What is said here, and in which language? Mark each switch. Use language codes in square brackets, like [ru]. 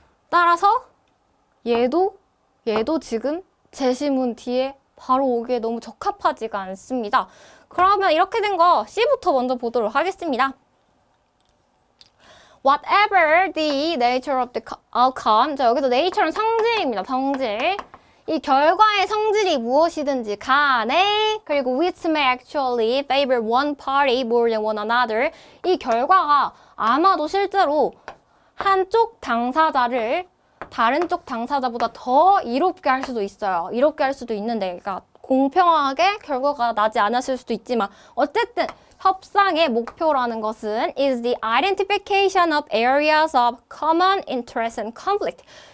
[ko] 따라서 얘도 지금 제시문 뒤에 바로 오기에 너무 적합하지가 않습니다. 그러면 이렇게 된 거 C부터 먼저 보도록 하겠습니다. [en] Whatever the nature of the outcome. [ko] 자, 여기서 nature는 성질입니다. 성질. 이 결과의 성질이 무엇이든지 간에 그리고 [en] which may actually favor one party more than one another. [ko] 이 결과가 아마도 실제로 한쪽 당사자를 다른 쪽 당사자보다 더 이롭게 할 수도 있어요. 이롭게 할 수도 있는데, 그러니까 공평하게 결과가 나지 않았을 수도 있지만 어쨌든 협상의 목표라는 것은 [en] is the identification of areas of common interest and conflict.